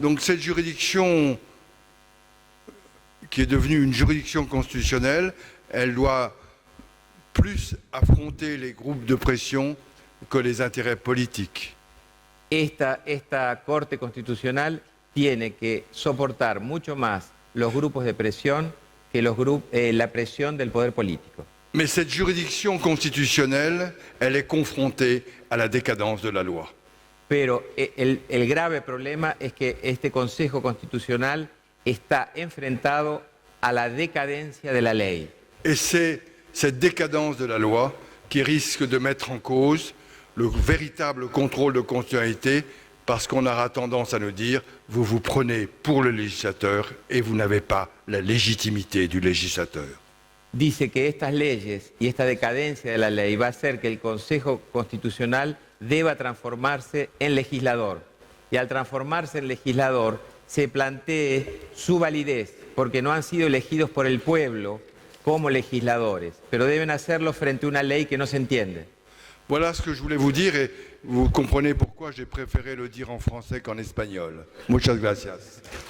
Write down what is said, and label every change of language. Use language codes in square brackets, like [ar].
[fr] Donc cette juridiction qui est devenue une juridiction constitutionnelle, elle doit plus affronter les groupes de pression que les intérêts politiques. [es] Esta Corte Constitucional tiene que soportar mucho más los grupos de presión que la presión del poder político. [fr] Mais cette juridiction constitutionnelle, elle est confrontée à la décadence de la loi. [es] Pero el grave problema es que este Consejo Constitucional está enfrentado a la decadencia de la ley. [fr] Et c'est cette décadence de la loi qui risque de mettre en cause le véritable contrôle de constitutionnalité, parce qu'on aura tendance à nous dire vous vous prenez pour le législateur et vous n'avez pas la légitimité du législateur. [es] dice que estas leyes y esta decadencia de la ley va a hacer que el Consejo Constitucional deba transformarse en legislador. Y al transformarse en legislador se plantee su validez, porque no han sido elegidos por el pueblo como legisladores, pero deben hacerlo frente a una ley que no se entiende. [fr] Voilà ce que je voulais vous dire et vous comprenez pourquoi j'ai préféré le dire en français qu'en espagnol. [es] Muchas gracias.